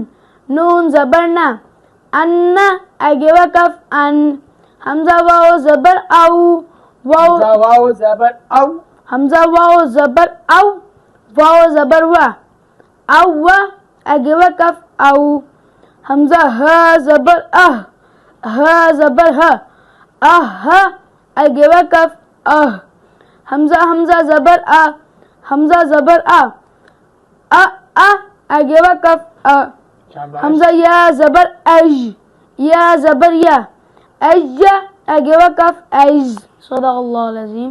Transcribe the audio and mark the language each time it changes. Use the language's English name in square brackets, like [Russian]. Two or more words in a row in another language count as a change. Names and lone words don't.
[Urdu] نون زبر نا. ان اگے وقف ان. حمزہ واو زبر او. واو زبر او. حمزہ واو زبر او. واو زبر وا. او اگے وقف او. حمزہ ہا زبر اہ. ہا زبر ہ. اہ اگے وقف اہ. حمزہ زبر آ. حمزہ زبر آ. اگے وقف ا. حمزہ یا زبر اج. یا زبر یا. اج اگے وقف ایز. [Arabic] صدق اللہ العظیم.